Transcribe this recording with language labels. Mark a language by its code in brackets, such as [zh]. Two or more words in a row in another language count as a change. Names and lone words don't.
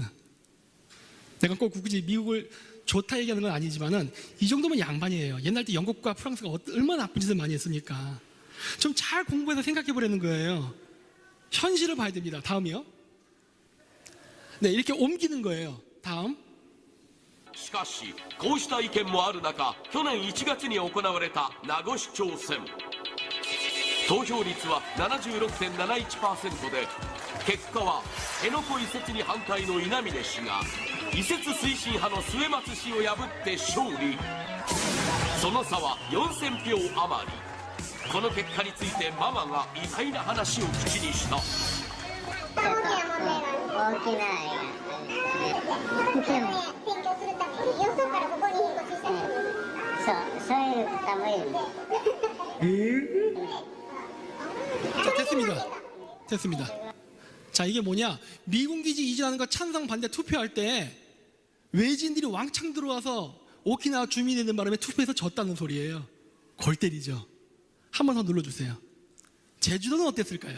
[ko] 내가 꼭 굳이 미국을 좋다 얘기하는 건 아니지만은 이 정도면 양반이에요. 옛날 때 영국과 프랑스가 얼마나 나쁜 짓을 많이 했으니까. 좀 잘 공부해서 생각해 보라는 거예요. 현실을 봐야 됩니다. 다음이요. 네, 이렇게 옮기는 거예요. 다음. [ja] しかしこうした意見もある中、去年1月に行われた名護市長選、投票率は 76.71% で、結果は辺野古移設に反対の稲峰氏が移設推進派の末松氏を破って勝利。その差は4000票余り。この結果についてママが意外な話を口にした。大きな選挙するためによそからここに引っ越ししたの。そういう方もいる。 [ko] 자, 됐습니다. 자, 이게 뭐냐? 미군 기지 이전하는 거 찬성 반대 투표할 때 외지인들이 왕창 들어와서 오키나와 주민이 있는 바람에 투표해서 졌다는 소리예요. 골 때리죠. 한 번 더 눌러주세요. 제주도는 어땠을까요?